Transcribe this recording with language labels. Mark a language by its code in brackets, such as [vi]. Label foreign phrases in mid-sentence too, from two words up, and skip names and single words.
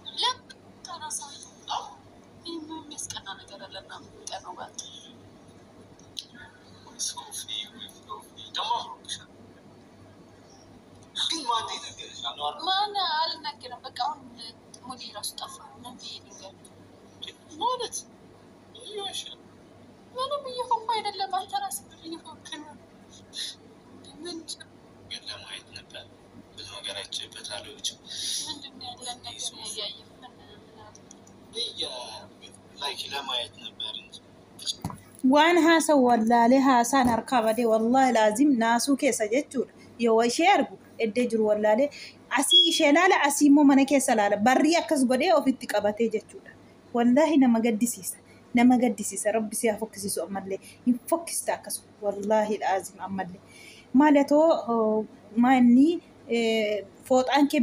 [am] ማን አልናገርም። በቃ አሁን ሙዲ ራሱ ጠፋ ነው ይሄን ማለት ምንም እየሆንኩ አይደለም። አንተ ራስህ ብር እየሆንክ ነው። ግን ለማየት ነበር ብዙ ነገር አይቼበታለሁ። ምንድን ነው ያለን ነገር እያየህ ላይክ ለማየት ነበር እንጂ [om] waan haasa wallaalee haasaan harkaa badee wallaahi laazim naasuu keessa jechuudha yoo ishee argu eddee jiru wallaalee asii ishee laala asii immoo mana keessa laala barrii akkas godhee ofitti qabatee jechuudha wallaahi nama gaddisiisa rabbi siyaa fokkisiisu ammallee hin fokkista akkasuma wallaahi laazim ammallee maalatoo maanni fooxaan kee